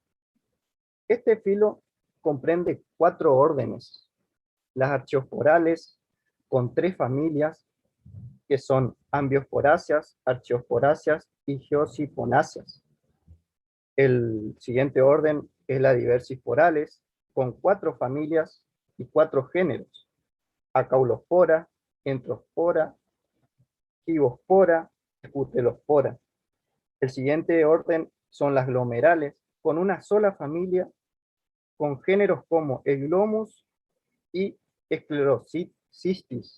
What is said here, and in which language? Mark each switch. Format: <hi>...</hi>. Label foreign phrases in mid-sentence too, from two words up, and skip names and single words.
<es>Este filo comprende 4 órdenes: las archiosporales, con 3 familias, que son ambiosporáceas, archiosporáceas y geosiponáceas. El siguiente orden es la diversisporales, con 4 familias y 4 géneros: acaulospora, entrospora, gibospora, putelospora. El siguiente orden son las glomerales, con una sola familia, con géneros como Eglomus y Sclerocystis.</es>